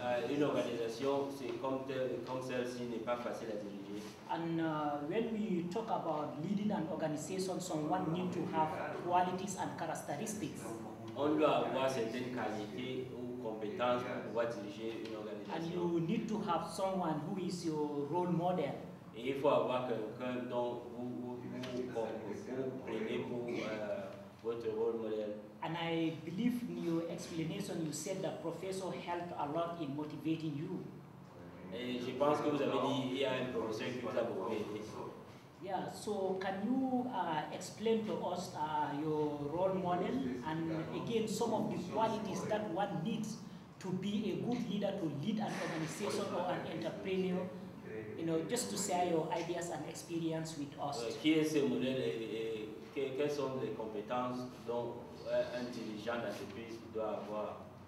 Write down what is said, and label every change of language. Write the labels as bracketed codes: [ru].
[fr] Une organisation, c'est comme celle-ci, n'est pas facile à diriger. [en] And when we talk about leading an organization, someone need to have qualities and characteristics. [fr] On doit avoir certaines qualités ou compétences pour pouvoir diriger une [en] And [fr] organisation. [en] you need to have someone who is your role model. [fr] Et il faut avoir quelqu'un dont vous prenez pour votre rôle modèle. [en] And I believe in your explanation you said that professor helped a lot in motivating you. [fr] Et je pense que vous avez dit qu'il y a un professeur qui vous a beaucoup aidé. [en] Yeah, so can you explain to us your role model and again some of the qualities that one needs to be a good leader, to lead an organization or an entrepreneur, just to share your ideas and experience with us. [fr] Qui est ce modèle et quelles sont les compétences dont un dirigeant d'entreprise doit avoir?